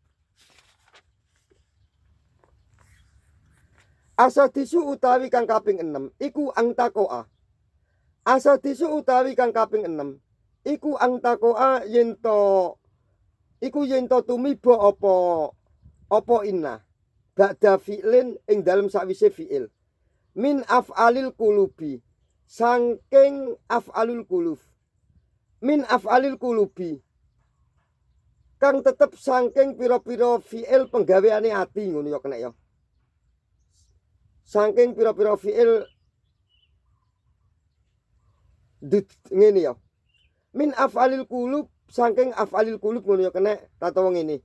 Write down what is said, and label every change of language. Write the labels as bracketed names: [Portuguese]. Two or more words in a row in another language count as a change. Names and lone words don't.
[Javanese] Asadisu utawi kang kaping 6 iku angtakoa. Asadisu utawi kang kaping 6 iku angtakoa yento tumiba apa [Arabic] inna ba'da fi'lin [Javanese] ing dalem sakwise fi'il [Arabic] min af'alil qulubi [Javanese] saking [Arabic] af'alul qulub min af'alil qulubi [Javanese] kang tetep saking pira-pira fi'il penggaweane ati ngono ya kena ya. Saking pira-pira fi'il ngene ya. [Arabic] Min af'alil qulub [Javanese] saking [Arabic] af'alil qulub [Javanese] ngono ya kena tatawa ngene.